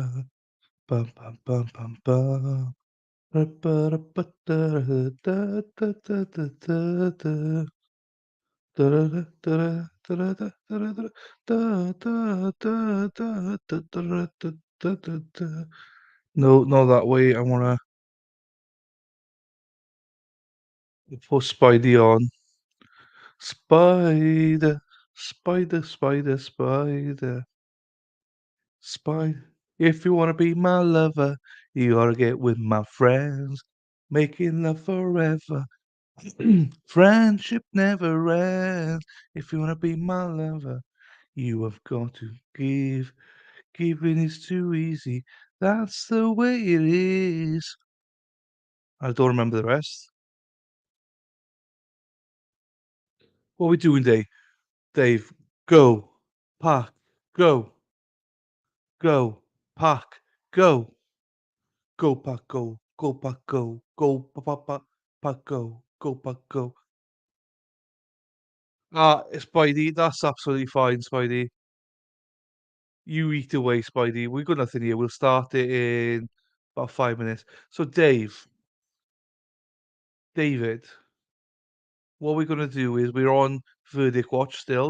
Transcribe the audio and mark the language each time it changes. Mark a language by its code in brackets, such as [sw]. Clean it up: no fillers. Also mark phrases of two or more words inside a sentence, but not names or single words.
[en] Bum, bum, bum, bum, bum. Ba-ba-da-ba-da-da-da-da-da-da-da. Da-da-da-da-da-da-da-da-da-da-da-da-da-da-da. No, not that way. I wanna put Spidey on. Spider, spider, spider, spider, spider. If you wanna be my lover, you gotta get with my friends. Making love forever. Friendship never ends. If you wanna be my lover, you have got to give. Giving is too easy. That's the way it is. I don't remember the rest. What are we doing, Dave? Dave, go. Pack. Go. Go. Pack. Go. Go, pack, go. Go, pack, go. Go, pack, pack, go. Go, pack, go. Spidey, that's absolutely fine, Spidey. You eat away, Spidey. We've got nothing here. We'll start it in about 5 minutes. So, David, what we're going to do is we're on Verdict Watch still.